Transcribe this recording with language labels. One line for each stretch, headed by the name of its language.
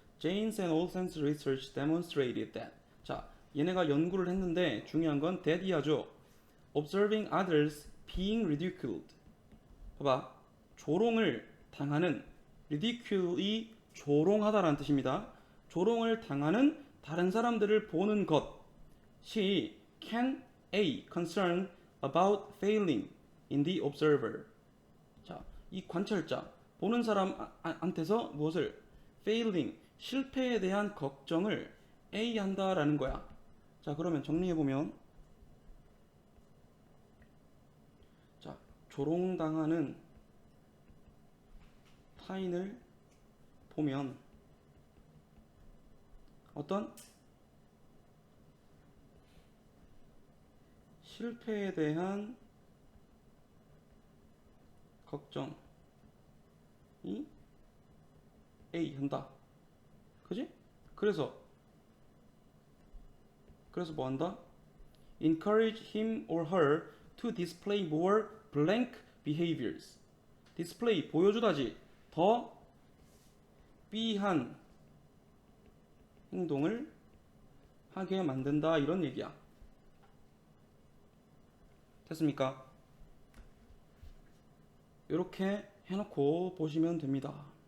English: Jane's and Olsen's research demonstrated that.
Korean: 자, 얘네가 연구를 했는데 중요한 건 that이야죠.
English: Observing others being ridiculed.
Korean: 봐봐. 조롱을 당하는, ridicule이 조롱하다라는 뜻입니다. 조롱을 당하는 다른 사람들을 보는 것이
English: can A concern about failing in the observer.
Korean: 자, 이 관찰자 보는 사람한테서 무엇을 failing 실패에 대한 걱정을 A 한다라는 거야. 자, 그러면 정리해 보면 자, 조롱당하는 타인을 보면 어떤 실패에 대한 걱정이 A 한다. 그지? 그래서 뭐 한다?
English: Encourage him or her to display more blank behaviors.
Korean: display 보여주다지. 더 B한 행동을 하게 만든다 이런 얘기야. 됐습니까? 이렇게 해놓고 보시면 됩니다.